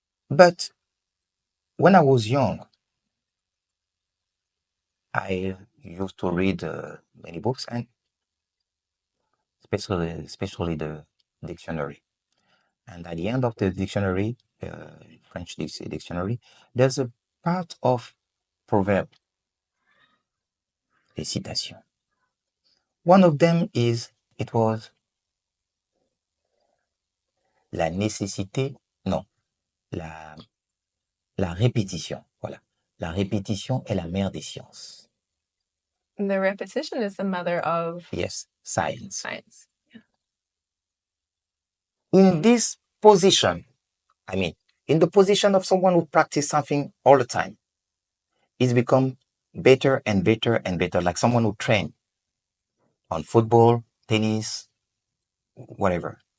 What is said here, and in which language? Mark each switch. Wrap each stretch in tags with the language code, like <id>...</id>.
<en>But when I was young, I used to read many books, and especially the dictionary. And at the end of the dictionary, French dictionary, there's a part of proverb,</en> <fr>les citations.</fr> <en>One of them is, it was</en> <fr>la nécessité, non, la, la répétition. Voilà. La répétition est la mère des sciences.</fr> <en>The repetition is the mother of Yes, science. science. In this position, in the position of someone who practices something all the time, it's become better and better and better, like someone who train on football, tennis, whatever.</en>